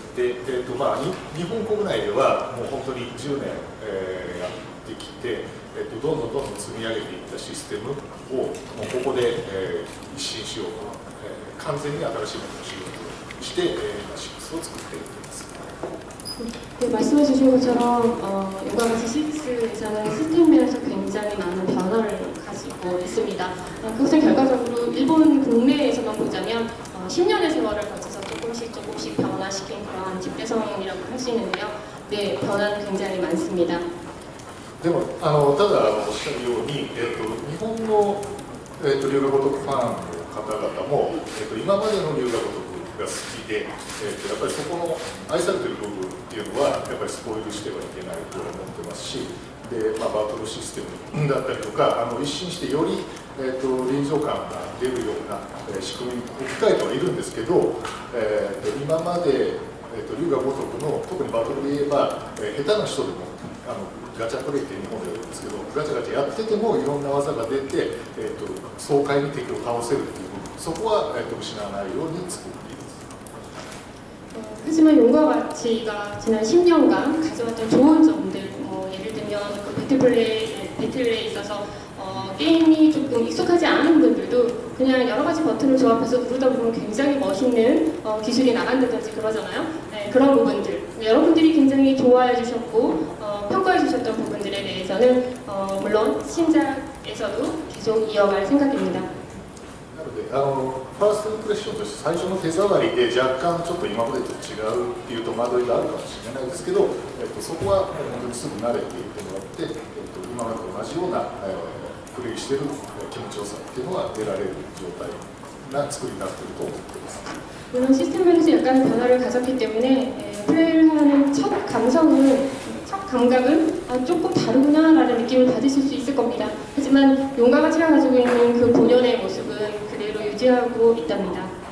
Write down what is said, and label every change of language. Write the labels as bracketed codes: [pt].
[ja] で、まあ、日本国内ではもう本当に10年、やってきて、どんどん積み上げていったシステムをもうここで、一新しようと、完全に新しいものをしようとして、6を作っています。 [ko] 네, 말씀해 주신 것처럼 요가 같이 6에서는 시스템 면에서 굉장히 많은 변화를 가지고 있습니다. 그것은 결과적으로 일본 국내에서만 보자면 10년의 세월을 거쳐서 조금씩 변화시킨 그러한 집대성이라고 할 수 있는데요. 네, 변화는 굉장히 많습니다. [ja] でもただおっしゃるように、日本の、留学ごとくファンの方々も、今までの留学ごとくが好きで、やっぱりそこの愛されている部分っていうのはやっぱりスポイルしてはいけないと思ってますし、で、まあ、バトルシステムだったりとか一新してより、臨場感が出るような、仕組みに置き換えてはいるんですけど、今まで、留学ごとくの特にバトルで言えば、下手な人でもガチャプレイって日本でやるんですけど、ガチャガチャやっててもいろんな技が出て、爽快に敵を倒せるっていう部分、そこは、失わないように作っています。 [ko] 하지만 용과 같이가 지난 10년간 가져왔던 좋은 점들, 예를 들면 배틀에 있어서 게임이 조금 익숙하지 않은 분들도 그냥 여러 가지 버튼을 조합해서 누르다 보면 굉장히 멋있는 기술이 나간다든지 그러잖아요. 네, 그런 부분들 여러분들이 굉장히 좋아해 주셨고 평가해 주셨던 부분들에 대해서는 물론 신작에서도 계속 이어갈 생각입니다. [ja] なのでファーストインプレッションとして最初の手触りで若干ちょっと今までと違うっていう戸惑いがあるかもしれないですけど、そこは本当にすぐ慣れていってもらって、今までと同じような、プレイしてる気持ちよさっていうのが得られる状態な作りになっていると思っています。 [ko] 물론 시스템 면에서 약간의 변화를 가졌기 때문에 플레이를 하는 첫 감성은 첫 감각은 조금 다르구나라는 느낌을 받으실 수 있을 겁니다. 하지만 용과 같이가 가지고 있는 그 본연의 모습은 그대로 유지하고 있답니다.